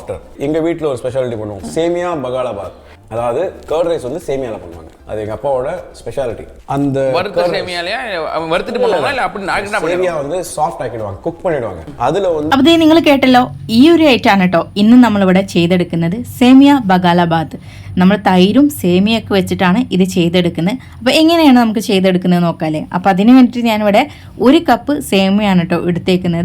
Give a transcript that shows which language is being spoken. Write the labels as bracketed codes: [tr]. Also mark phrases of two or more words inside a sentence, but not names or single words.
[ta] சாஃப்டர். எங்கள் வீட்டில் ஒரு ஸ்பெஷாலிட்டி பண்ணுவோம், சேமியா பகாலாபாத். அதாவது [en] curd rice [ta] வந்து சேமியாவில் பண்ணுவாங்க. அது எங்கள் அப்பாவோட ஸ்பெஷாலிட்டி. அந்த வறுத்த சேமியாலையா வறுத்துட்டு பண்ணுவாங்களா இல்லை அப்படி சேமியா வந்து சாஃப்ட் ആക്കിடுவாங்க, കുക്ക് பண்ணிடுவாங்க. അതിൽ வந்து [ml] അപ്പോൾ നിങ്ങൾ കേട്ടല്ലോ, ഈ ഒരു ഐറ്റാണ് കേട്ടോ ഇന്ന് നമ്മളിവിടെ ചെയ്തെടുക്കുന്നത്, സേമിയ ബഗാലാബാത്ത്. നമ്മൾ തൈരും സേമിയൊക്കെ വെച്ചിട്ടാണ് ഇത് ചെയ്തെടുക്കുന്നത്. അപ്പോൾ എങ്ങനെയാണ് നമുക്ക് ചെയ്തെടുക്കുന്നത് നോക്കാമല്ലേ. അപ്പോൾ അതിന് വേണ്ടിയിട്ട് ഞാനിവിടെ 1 കപ്പ് സേമിയാണ് കേട്ടോ എടുത്തേക്കുന്നത്.